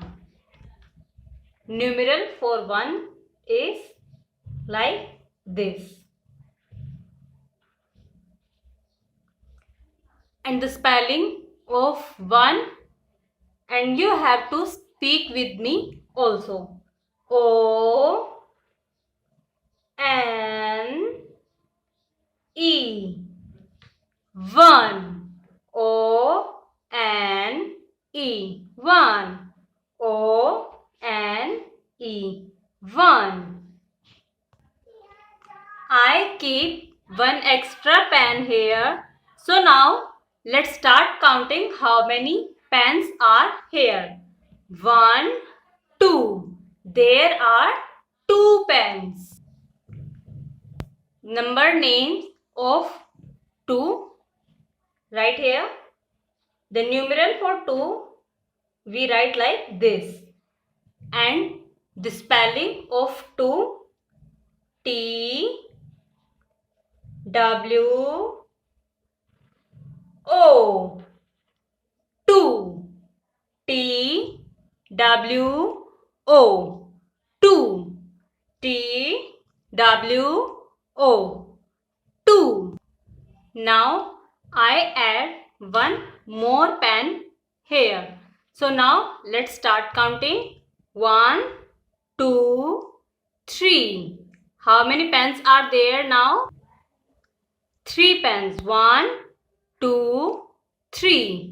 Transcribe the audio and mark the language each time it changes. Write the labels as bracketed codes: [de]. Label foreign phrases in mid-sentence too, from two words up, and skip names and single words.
[en] Numeral for 1 is like this. And the spelling of 1, and you have to speak with me also. O N E, 1. O N E, 1. O N E, 1. I keep one extra pen here. So now let's start counting how many pens are here. 1, 2. There are 2 pens. Number names of 2, right here. The numeral for 2 we write like this, and the spelling of 2, T W O, 2. T W O, 2. T W O, 2. Now I add one more pen here. So now let's start counting. 1, 2, 3. How many pens are there now? 3 pens. 1, 2, 3.